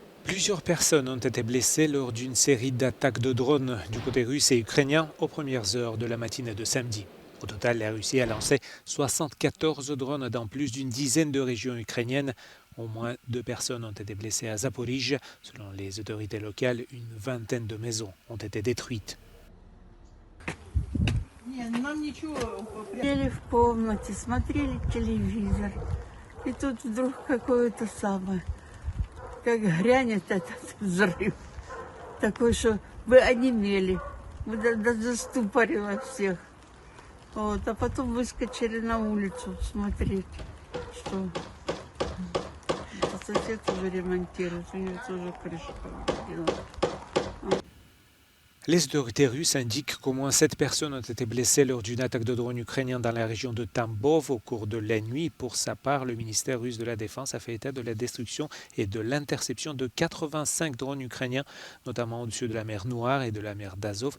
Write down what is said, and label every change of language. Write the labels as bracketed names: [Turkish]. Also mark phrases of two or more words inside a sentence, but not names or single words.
[French] Plusieurs personnes ont été blessées lors d'une série d'attaques de drones du côté russe et ukrainien aux premières heures de la matinée de samedi. Au total, la Russie a lancé 74 drones dans plus d'une dizaine de régions ukrainiennes. Au moins 2 personnes ont été blessées à Zaporijjia. Selon les autorités locales, une vingtaine de maisons ont été détruites. [Russian] Сидели в комнате, смотрели телевизор, и тут вдруг какое-то самое, как грянет этот взрыв, такой, что вы онемели, мы заступорило всех. Вот, а потом выскочили на улицу смотреть, что сосед уже ремонтирует, у него тоже крыша повредила. [French] Les autorités russes indiquent qu'au moins 7 personnes ont été blessées lors d'une attaque de drone ukrainien dans la région de Tambov au cours de la nuit. Pour sa part, le ministère russe de la Défense a fait état de la destruction et de l'interception de 85 drones ukrainiens, notamment au-dessus de la mer Noire et de la mer d'Azov.